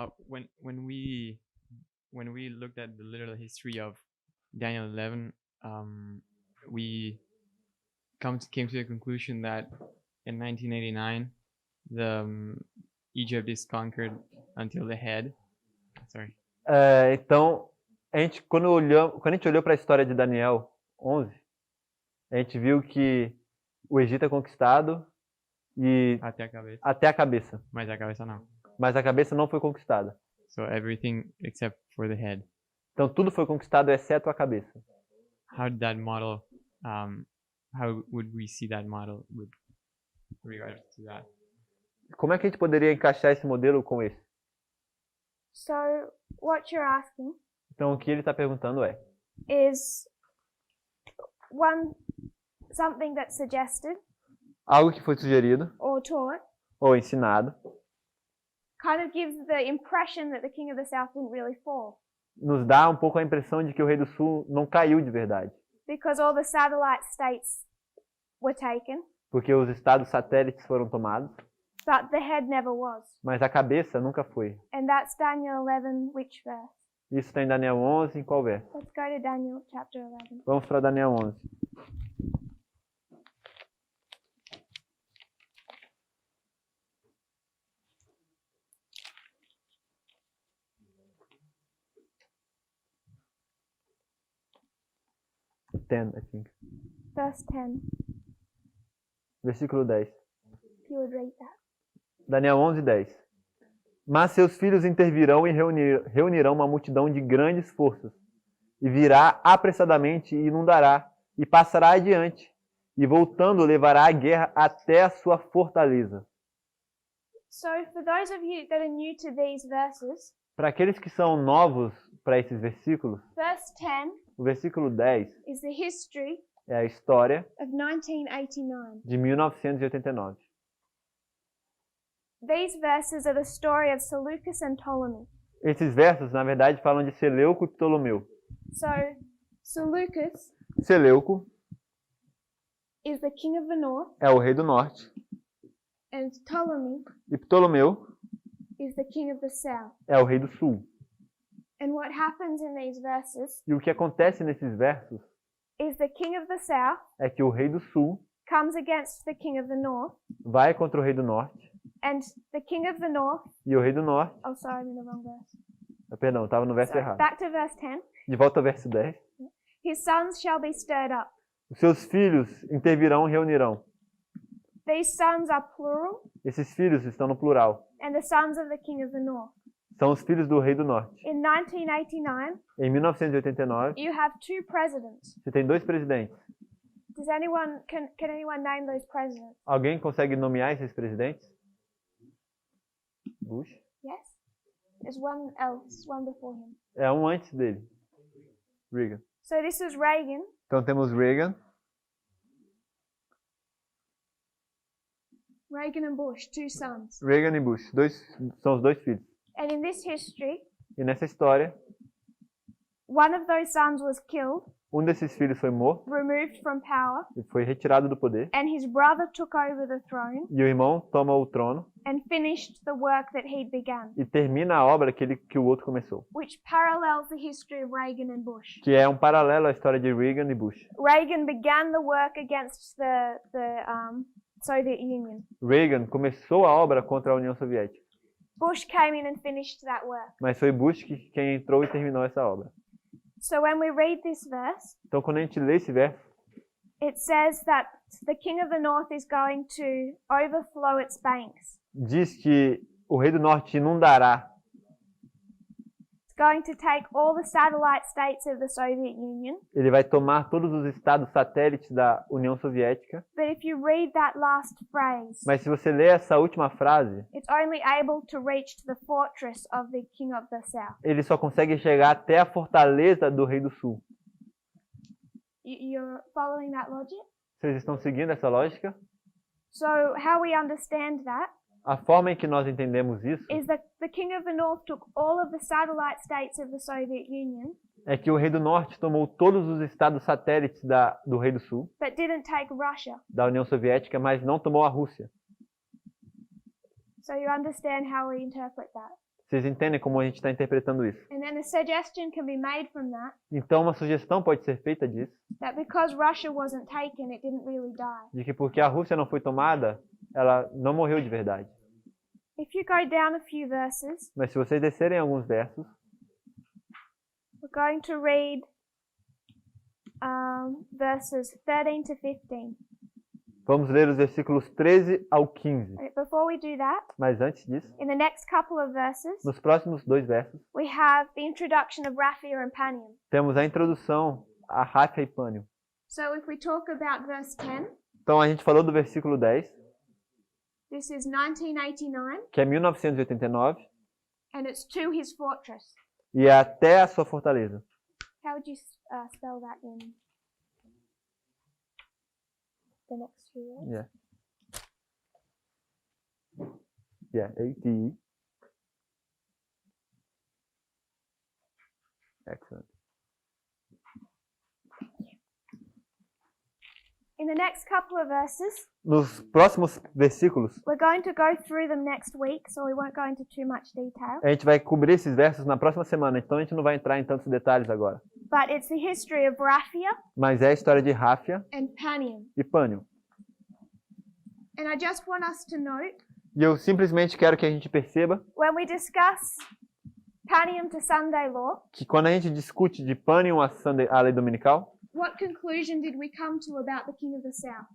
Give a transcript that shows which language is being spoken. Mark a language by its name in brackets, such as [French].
[English] When we looked at the literal history of Daniel 11, we came to the conclusion that in 1989, Egypt is conquered until the head. Sorry. [Portuguese] Então, quando a gente olhou para a história de Daniel 11, a gente viu que o Egito é conquistado e Até a cabeça. até a cabeça. Mas a cabeça não. Mas a cabeça não foi conquistada. [English] So everything except for the head. [Portuguese] Então tudo foi conquistado exceto a cabeça. [English] How did that model? How would we see that model with regards to that? [Portuguese] Como é que a gente poderia encaixar esse modelo com esse? [English] So what you're asking [Portuguese] Então o que ele está perguntando é: [English] is something that's suggested [Portuguese] algo que foi sugerido [English] or taught [Portuguese] ou ensinado [English] kind of gives the impression that the king of the south didn't really fall [Portuguese] nos dá um pouco a impressão de que o rei do sul não caiu de verdade, [English] because all the satellite states were taken, [Portuguese] porque os estados satélites foram tomados, [English] but the head never was. [Portuguese] mas a cabeça nunca foi. [English] And that's Daniel 11, which verse? [Portuguese] Isso está em Daniel 11, em qual verso? [English] Let's go to Daniel chapter 11. [Portuguese] Vamos para Daniel 11. [English] I think. Verse 10. [Portuguese] Versículo 10. [English] If you would read that. Daniel 11, 10. [Portuguese] Mas seus filhos intervirão e reunirão uma multidão de grandes forças, e virá apressadamente e inundará, e passará adiante, e voltando levará a guerra até a sua fortaleza. [English] So for those of you that are new to these verses, [Portuguese] Para aqueles que são novos para esses versículos, [English] verse 10 [Portuguese] o versículo 10 [English] is the history [Portuguese] é a história [English] of 1989. [Portuguese] de 1989. [English] These verses are the story of Seleucus and Ptolemy. [Portuguese] Esses versos, na verdade, falam de Seleuco e Ptolomeu. [English] So Seleucus [Portuguese] Seleuco [English] is the king of the north, [Portuguese] é o rei do norte, [English] and Ptolemy [Portuguese] e Ptolomeu [English] is the king of the south. [Portuguese] é o rei do sul. [English] And what happens in these verses [Portuguese] E o que acontece nesses versos [English] is the king of the south [Portuguese] é que o rei do sul [English] comes against the king of the north, [Portuguese] vai contra o rei do norte, [English] and the king of the north, [Portuguese] e o rei do norte... [English] oh sorry, I'm in the wrong verse. [Portuguese] Perdão, estava no verso [English] Sorry. [Portuguese] errado. [English] Back to verse 10. [Portuguese] De volta ao verso 10. [English] His sons shall be stirred up. [Portuguese] Os seus filhos intervirão e reunirão. [English] These sons are plural, [Portuguese] Esses filhos estão no plural. [English] and the sons of the king of the north. [Portuguese] São os filhos do rei do norte. [English] In 1989, [Portuguese] Em 1989, [English] you have two presidents. [Portuguese] você tem dois presidentes. [English] Can anyone name those presidents? [Portuguese] Alguém consegue nomear esses presidentes? [English] Bush? Yes? There's one else, one before him. [Portuguese] É um antes dele. Reagan. [English] So this was Reagan, [Portuguese] Então temos Reagan, [English] Reagan and Bush, two sons. [Portuguese] Reagan e Bush, são os dois filhos. [English] And in this history, [Portuguese] E nessa história, [English] one of those sons was killed, [Portuguese] um desses filhos foi morto [English] removed from power, [Portuguese] e foi retirado do poder. [English] and his brother took over the throne [Portuguese] E o irmão toma o trono [English] and finished the work that he'd begun, [Portuguese] e termina a obra que o outro começou. [English] which parallels the history of Reagan and Bush. [Portuguese] Que é um paralelo à história de Reagan e Bush. [English] Reagan began the work against the Soviet Union. [Portuguese] Reagan começou a obra contra a União Soviética, [English] Bush came in and finished that work. [Portuguese] mas foi Bush quem entrou e terminou essa obra. [English] So when we read this verse, [Portuguese] Então, quando a gente lê esse verso, [English] it says that the king of the north is going to overflow its banks. [Portuguese] diz que o rei do norte inundará, [English] It's going to take all the satellite states of the Soviet Union. [Portuguese] ele vai tomar todos os estados satélites da União Soviética. [English] But if you read that last phrase, [Portuguese] Mas se você ler essa última frase, [English] it's only able to reach the fortress of the king of the south. [Portuguese] ele só consegue chegar até a fortaleza do rei do sul. [English] You're following that logic? [Portuguese] Vocês estão seguindo essa lógica? [English] So how we understand that [Portuguese] A forma em que nós entendemos isso [English] is that the king of the north took all of the satellite states of the Soviet Union, [Portuguese] é que o rei do norte tomou todos os estados satélites do rei do sul, [English] but didn't take Russia. [Portuguese] da União Soviética, mas não tomou a Rússia. [English] So you understand how we interpret that. [Portuguese] Vocês entendem como a gente está interpretando isso? [English] And then a suggestion can be made from that, [Portuguese] Então, uma sugestão pode ser feita disso, [English] that because Russia wasn't taken, it didn't really die. [Portuguese] de que porque a Rússia não foi tomada, ela não morreu de verdade. [English] If you go down a few verses, [Portuguese] Mas se vocês descerem alguns versos, [English] we're going to read verses 13 to 15. [Portuguese] vamos ler os versículos 13 ao 15. [English] Before we do that, [Portuguese] Mas antes disso, [English] in the next couple of verses, [Portuguese] nos próximos 2 versos, [English] we have the introduction of Raphia and Panium. [Portuguese] temos a introdução a Ráfia e Pânio. [English] So if we talk about verse 10, [Portuguese] Então, a gente falou do versículo 10, [English] this is 1989, [Portuguese] que é 1989, [English] and it's to his fortress. [Portuguese] e é até a sua fortaleza. [English] How would you spell that in the next few words? Yeah. Yeah, ATE. Excellent. In the next couple of verses, [Portuguese] Nos próximos versículos, [English] we're going to go through them next week, so we won't go into too much detail. [Portuguese] a gente vai cobrir esses versos na próxima semana, então a gente não vai entrar em tantos detalhes agora. [English] But it's the history of Raphia [Portuguese] Mas é a história de Ráfia [English] and Panium. [Portuguese] e Pânio. [English] And I just want us to note, [Portuguese] E eu simplesmente quero que a gente perceba [English] when we discuss Panium to Sunday law, [Portuguese] que quando a gente discute de Pânio a lei dominical, [English] what conclusion did we come to about the king of the south?